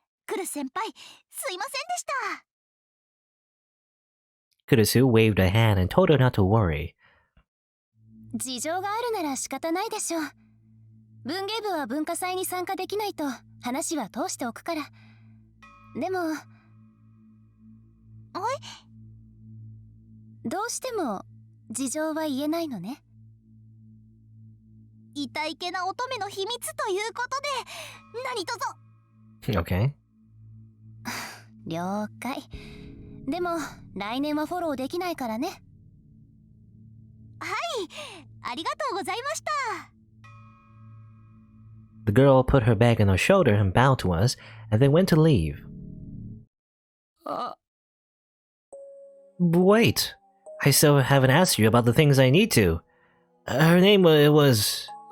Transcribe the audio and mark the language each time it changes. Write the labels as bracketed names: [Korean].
[Japanese] クルス先輩、すいませんでした。 [English] Kurusu waved a hand and told her not to worry. [Japanese] 事情があるなら仕方ないでしょう。文芸部は文化祭に参加できないと話は通しておくから。でも、どうしても事情は言えないのね。痛いけな乙女の秘密ということで、何卒。 [English] Okay. [Japanese] 了解。でも来年はフォローできないからね。はい、ありがとうございました。 [English] The girl put her bag on her shoulder and bowed to us, and then went to leave. Wait, I still haven't asked you about the things I need to. Her name was...